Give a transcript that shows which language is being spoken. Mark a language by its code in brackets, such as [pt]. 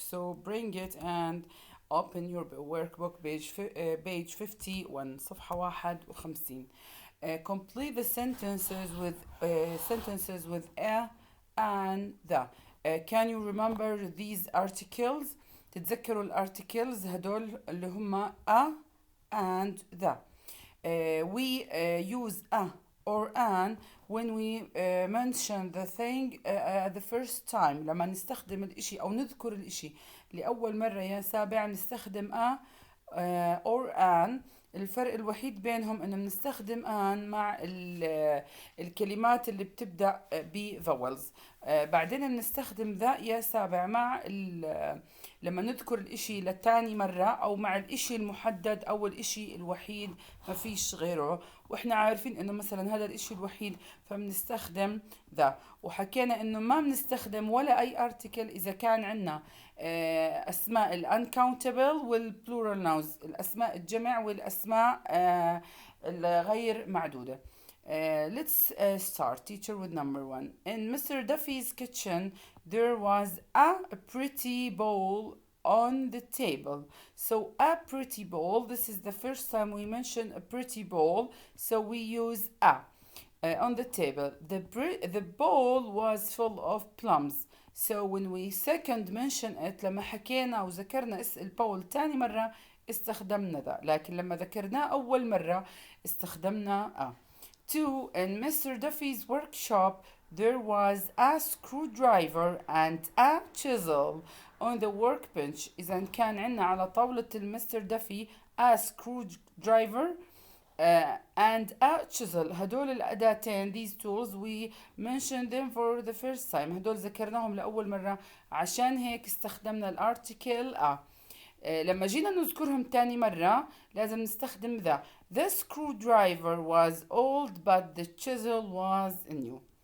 [en] So bring it and open your workbook page 51 [ar] صفحة 51. [en] Complete the sentences with a and the. Can you remember these articles? [ar] تتذكروا الارticles هدول اللي هم a and the. [en] We use a or an when we mention the thing the first time. [ar] لما نستخدم الإشي أو نذكر الإشي لأول مرة يا سابع نستخدم a or an. الفرق الوحيد بينهم انه بنستخدم ان مع الكلمات اللي بتبدأ ب vowels. بعدين بنستخدم ذا يا سابع مع لما نذكر الاشي لتاني مرة او مع الاشي المحدد او الاشي الوحيد ما فيش غيره، واحنا عارفين انه مثلا هذا الاشي الوحيد فبنستخدم ذا. وحكينا انه ما بنستخدم ولا اي article اذا كان عنا اسماء ال uncountable وال plural nouns، الاسماء الجمع والاسماء الغير معدودة. [en] Let's start teacher with number one. In Mr. Duffy's kitchen there was a pretty bowl on the table. So a pretty bowl, this is the first time we mention a pretty bowl, so we use a. On the table, the bowl was full of plums. So when we second mention it [ar] لما حكينا وذكرنا البول تاني مرة استخدمنا ذا، لكن لما ذكرناه أول مرة استخدمنا a. [en] Two, in Mr. Duffy's workshop there was a screwdriver and a chisel on the workbench. [ar] إذا كان عنا على طاولة المستر دافي [en] a screwdriver and a chisel. [ar] هدول الأداتين [en] these tools we mentioned them for the first time. [ar] هدول ذكرناهم لأول مرة عشان هيك استخدمنا الارتكل a. لما جينا نذكرهم تاني مرة لازم نستخدم ذا. [en] The screwdriver was old but the chisel was new.